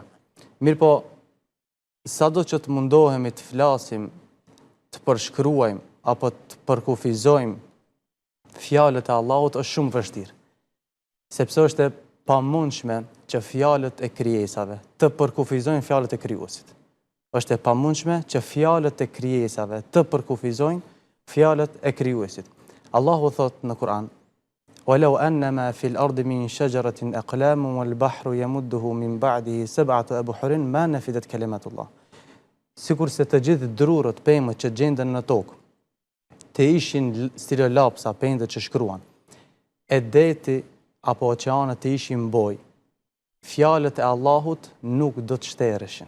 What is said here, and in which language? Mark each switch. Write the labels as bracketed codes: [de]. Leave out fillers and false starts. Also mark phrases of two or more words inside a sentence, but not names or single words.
[sq] Mirpo, sado që të mundohemi të flasim, të përshkruajmë apo të përkufizojmë fjalët e Allahut është shumë vështirë, sepse është e pamundshme që fjalët e krijesave të përkufizojnë fjalët e krijuesit. Është e pamundshme që fjalët e krijesave të përkufizojnë fjalët e krijuesit. Allahu thot në Kur'an: [ar] "ولو أنما في الأرض من شجرة أقلام والبحر يمده من بعده سبعة أبحر ما نفدت كلمات الله." [sq] Sikur se të gjithë drurët, pemët që gjenden në tokë, të ishin stilolapsa, pemët që shkruan, e deti apo oqeanët të ishin boj, fjalët e Allahut nuk do të shtereshin.